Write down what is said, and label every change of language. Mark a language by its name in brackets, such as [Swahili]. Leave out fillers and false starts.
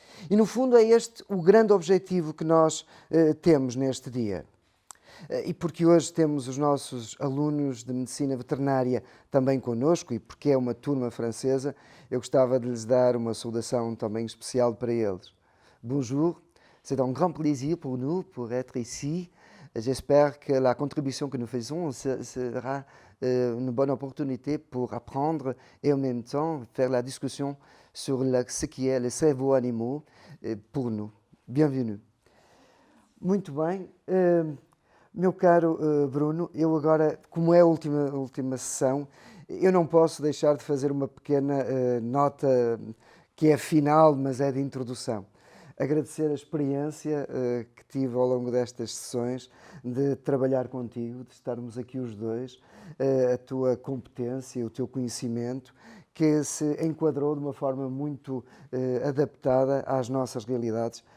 [Portuguese] E, no fundo, é este o grande objetivo que nós temos neste dia. E porque hoje temos os nossos alunos de Medicina Veterinária também connosco e porque é uma turma francesa, eu gostava de lhes dar uma saudação também especial para eles. [French] Bonjour, c'est un grand plaisir pour nous pour être ici. J'espère que la contribution que nous faisons sera une bonne opportunité pour apprendre et en même temps faire la discussion sur ce qui est le cerveau animaux pour nous. Bienvenue. [Portuguese] Muito bem. Meu caro Bruno, eu agora, como é a última sessão, eu não posso deixar de fazer uma pequena nota que é final, mas é de introdução. Agradecer a experiência que tive ao longo destas sessões de trabalhar contigo, de estarmos aqui os dois, a tua competência, o teu conhecimento, que se enquadrou de uma forma muito adaptada às nossas realidades.